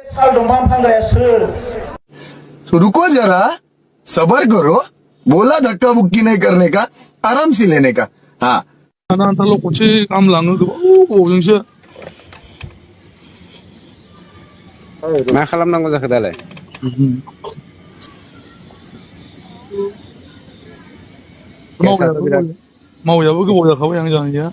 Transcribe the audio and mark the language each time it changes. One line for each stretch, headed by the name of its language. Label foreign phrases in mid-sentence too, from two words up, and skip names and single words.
Hindi: तो रुको जरा, सबर करो, बोला धक्का बुक्की नहीं करने का, आराम से लेने का. हाँ.
Bodo: नांथारल' खनसे गाहाम लाङो गोबाव गोबावजोंसो. मा खालामनांगौ जाखो दालाय? मावैयाबो गोबाव जाखाबाय आं जानाया.